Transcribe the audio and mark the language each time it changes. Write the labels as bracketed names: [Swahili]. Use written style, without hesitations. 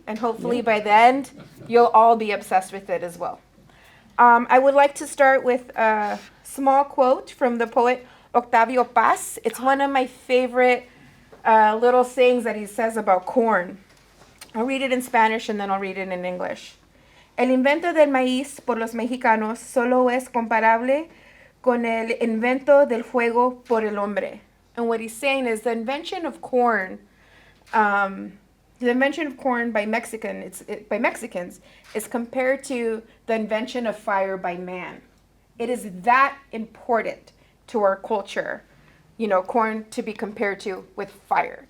[English] And hopefully by the end, you'll all be obsessed with it as well. I would like to start with a small quote from the poet Octavio Paz. It's one of my favorite little sayings that he says about corn. I'll read it in Spanish and then I'll read it in English. [Spanish] El invento del maíz por los mexicanos solo es comparable con el invento del fuego por el hombre. [English] And what he's saying is the invention of corn by Mexicans is compared to the invention of fire by man. It is that important to our culture, corn to be compared to with fire.